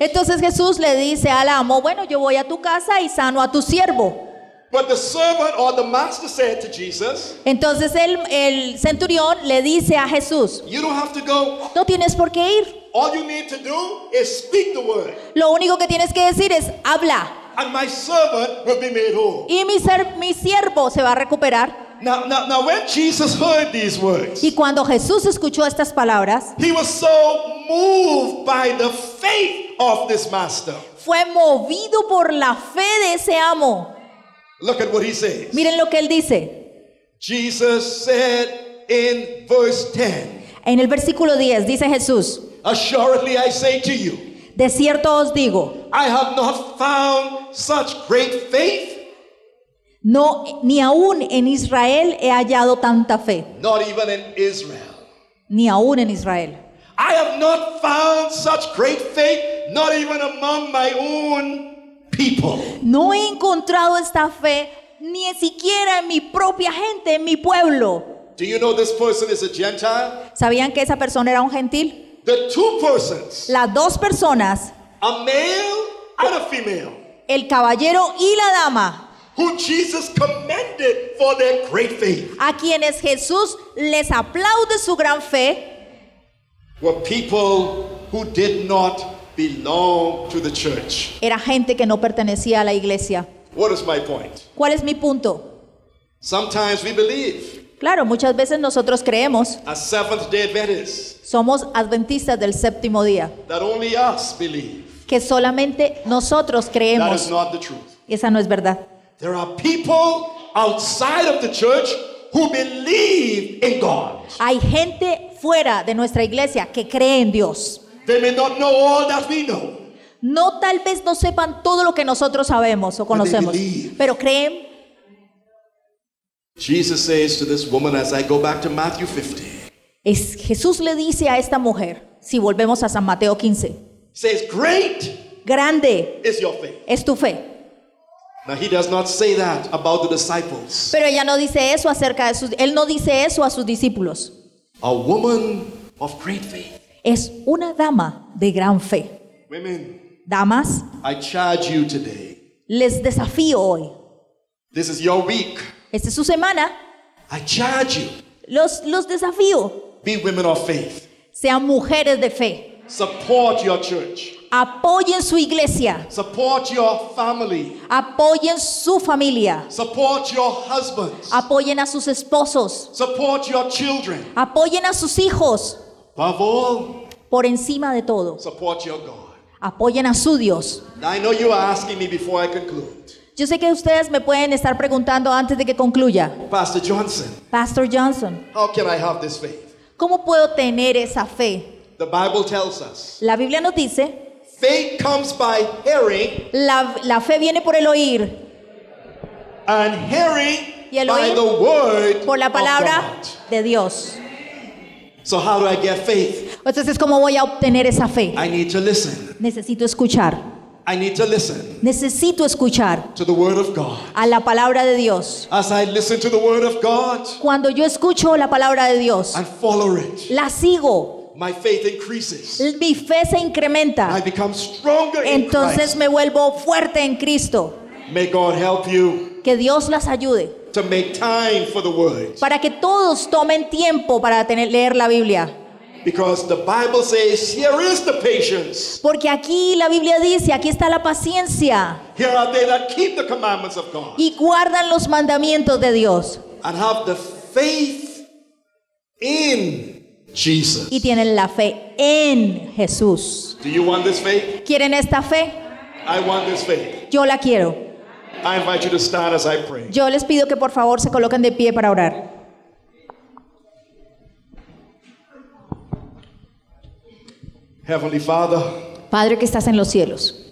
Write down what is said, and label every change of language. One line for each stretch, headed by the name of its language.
Spanish: Entonces Jesús le dice al amo, bueno, yo voy a tu casa y sano a tu siervo.
English: But the servant or the master said to Jesus,
Spanish: Entonces el centurión le dice a Jesús,
English: you don't have to go.
Spanish: no tienes por qué ir.
English: All you need to do is speak the word.
Spanish: Lo único que tienes que decir es, habla.
English: and my servant will be made whole.
Spanish: y mi siervo se va a recuperar.
English: Now, when Jesus heard these words,
Spanish: Y cuando Jesús escuchó estas palabras,
English: he was so moved by the faith of this master.
Spanish: fue movido por la fe de ese amo.
English: Look at what he says.
Spanish: Miren lo que él dice.
English: Jesus said in verse 10,
Spanish: En el versículo 10 dice Jesús,
English: assuredly I say to you,
Spanish: de cierto os digo,
English: I have not found such great faith,
Spanish: no, ni aún en Israel he hallado tanta fe,
English: not even in Israel.
Spanish: ni aún en Israel.
English: I have not found such great faith, not even among my own people.
Spanish: No he encontrado esta fe ni siquiera en mi propia gente, en mi pueblo.
English: Do you know this person is a Gentile?
Spanish: ¿Sabían que esa persona era un gentil?
English: The two persons,
Spanish: Las dos personas,
English: a male and a female,
Spanish: el caballero y la dama,
English: who Jesus commended for their great faith,
Spanish: a quienes Jesús les aplaude su gran fe,
English: were people who did not belong to the church.
Spanish: era gente que no pertenecía a la iglesia.
English: What is my point?
Spanish: ¿Cuál es mi punto?
English: Sometimes we believe,
Spanish: Claro, muchas veces nosotros creemos,
English: as Seventh-day Adventists,
Spanish: somos adventistas del séptimo día,
English: that only us believe.
Spanish: que solamente nosotros
English: That
Spanish: creemos.
English: is not the truth.
Spanish: Esa no es verdad.
English: There are people outside of the church who believe in God.
Spanish: Hay gente fuera de nuestra iglesia que cree en Dios.
English: They may not know all that we know,
Spanish: No, tal vez no sepan todo lo que nosotros sabemos o conocemos,
English: believe.
Spanish: pero creen.
English: Jesus says to this woman, as I go back to Matthew 50,
Spanish: Jesús le dice a esta mujer, si volvemos a San Mateo 15,
English: says, great
Spanish: grande
English: is your faith.
Spanish: es tu fe.
English: Now he does not say that about the disciples.
Spanish: Pero ella no dice eso acerca de él no dice eso a sus discípulos.
English: A woman of great faith.
Spanish: Es una dama de gran fe.
English: Women,
Spanish: Damas,
English: I charge you today.
Spanish: les desafío hoy.
English: This is your week.
Spanish: Esta es su semana.
English: I charge you.
Spanish: Los desafío.
English: Be women of faith.
Spanish: Sean mujeres de fe.
English: Support your church.
Spanish: Apoyen su iglesia.
English: Support your family.
Spanish: Apoyen su familia.
English: Support your husbands.
Spanish: Apoyen a sus esposos.
English: Support your children.
Spanish: Apoyen a sus hijos.
English: Above all,
Spanish: Por encima de todo,
English: support your God.
Spanish: apoyen a su Dios.
English: Now, I know you are asking me before I conclude.
Spanish: Yo sé que ustedes me pueden estar preguntando antes de que concluya.
English: Pastor Johnson,
Spanish: Pastor Johnson,
English: how can I have this faith?
Spanish: ¿cómo puedo tener esa fe?
English: The Bible tells us
Spanish: La Biblia nos dice,
English: faith comes by hearing,
Spanish: la fe viene por el oír
English: and hearing
Spanish: y el
English: by
Spanish: oír
English: the word
Spanish: por la
English: of
Spanish: palabra
English: God.
Spanish: de Dios.
English: So how do I get faith?
Spanish: Entonces, ¿cómo voy a obtener esa fe?
English: I need to listen.
Spanish: Necesito escuchar.
English: I need to listen
Spanish: Necesito escuchar
English: to the word of God.
Spanish: a la palabra de Dios.
English: As I listen to the word of God
Spanish: Cuando yo escucho la palabra de Dios,
English: and follow it,
Spanish: la sigo,
English: my faith increases.
Spanish: mi fe se incrementa.
English: I become stronger in
Spanish: Entonces
English: Christ.
Spanish: me vuelvo fuerte en Cristo.
English: May God help you
Spanish: Que Dios las ayude
English: to make time for the word.
Spanish: para que todos tomen tiempo para leer la Biblia.
English: Because the Bible says, here is the patience.
Spanish: Porque aquí la Biblia dice, aquí está la paciencia
English: Here are they that keep the commandments of God
Spanish: y guardan los mandamientos de Dios
English: and have the faith in Jesus.
Spanish: y tienen la fe en Jesús.
English: Do you want this faith?
Spanish: ¿Quieren esta fe?
English: I want this faith.
Spanish: Yo la quiero.
English: I invite you to stand as I pray.
Spanish: Yo les pido que por favor se coloquen de pie para orar.
English: Heavenly Father,
Spanish: Padre que estás en los cielos,